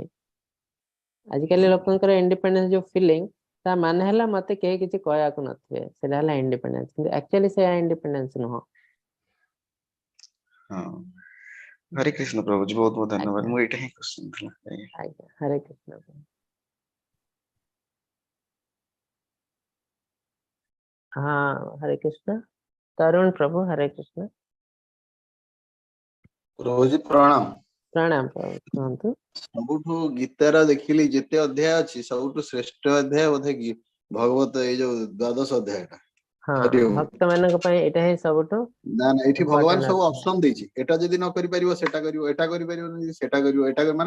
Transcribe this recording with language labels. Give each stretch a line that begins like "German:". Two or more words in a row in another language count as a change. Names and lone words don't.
Odia: ଆଜିକାଲି ଲୋକଙ୍କର ଇଣ୍ଡିପେଣ୍ଡେନ୍ସ ଯୋଉ ଫିଲିଂ, ତା ମାନେ ହେଲା ମତେ କେହି କିଛି କହିବାକୁ ନଥିବେ, ସେଟା ହେଲା ଇଣ୍ଡିପେଣ୍ଡେନ୍ସ, କିନ୍ତୁ ଆକ୍ଚୁଆଲି ସେୟା ଇଣ୍ଡିପେଣ୍ଡେନ୍ସ ନୁହଁ। ହଁ ହରେ କୃଷ୍ଣ ପ୍ରଭୁଜୀ, ବହୁତ ବହୁତ ଧନ୍ୟବାଦ, ଆଜ୍ଞା ମୁଁ ଏଇଟା ହିଁ କ୍ୱେଶ୍ଚନ ଥିଲା। ଆଜ୍ଞା। ଆଜ୍ଞା ହରେ କୃଷ୍ଣ।
Hindi: हाँ हरे कृष्ण। तरुण प्रभु हरे कृष्ण। प्रभुजी प्रणाम। प्रणाम प्रभु कुहतु।
Odia: ସବୁଠୁ ଗୀତାର ଦେଖିଲି ଯେତେ ଅଧ୍ୟାୟ ଅଛି ସବୁଠୁ ଶ୍ରେଷ୍ଠ ଅଧ୍ୟାୟ ବୋଧେ ଭଗବତ ଏଇ ଯୋଉ ଦ୍ୱାଦଶ ଅଧ୍ୟାୟଟା।
Hindi: हाँ
Odia: ହରି ଓମ୍। भक्त ମାନଙ୍କ ପାଇଁ ଏଇଟା ହିଁ ସବୁଠୁ ନା ନା ଏଠି ଭଗବାନ ଇମ୍ପୋର୍ଟାଣ୍ଟ ସବୁ ଅଛି। ଅପସନ ଦେଇଛି, ଏଟା ଯଦି ନ କରିପାରିବ ସେଟା କରିବ, ଏଟା କରିପାରିବନି ସେଟା କରିବ, ଏଟା ମାନେ